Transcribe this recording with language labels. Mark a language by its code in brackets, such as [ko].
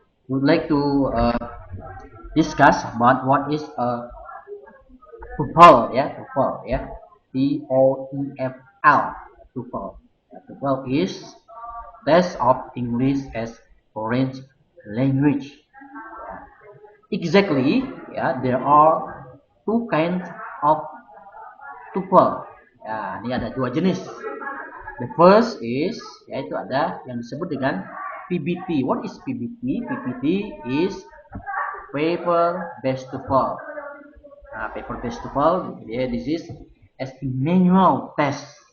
[en] Would like to discuss about what is TOEFL ya, TOEFL ya. TOEFL. TOEFL. TOEFL is Test of English as Foreign Language. Exactly, ya, there are two kinds of TOEFL. [id] Ya, ini ada dua jenis. [en] The first is, [id] yaitu ada yang disebut dengan PBT. [en] What is PBT? PBT is paper based TOEFL. Nah, paper based TOEFL, this is as a manual test.